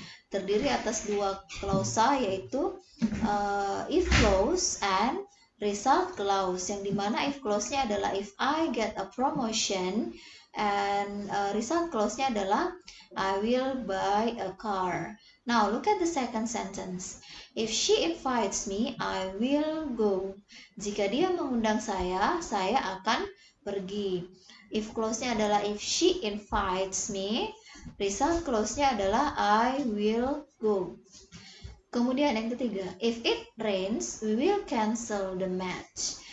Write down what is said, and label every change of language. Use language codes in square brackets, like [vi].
[id] Terdiri atas dua klausa yaitu [en] if clause and result clause, [id] yang dimana if clause-nya adalah [en] if I get a promotion [id] and result clause-nya adalah [en] I will buy a car. Now look at the second sentence. If she invites me, I will go. [id] Jika dia mengundang saya akan pergi. If clause-nya adalah [en] if she invites me, [id] result clause-nya adalah [en] I will go. [id] Kemudian yang ketiga, [en] if it rains, we will cancel the match.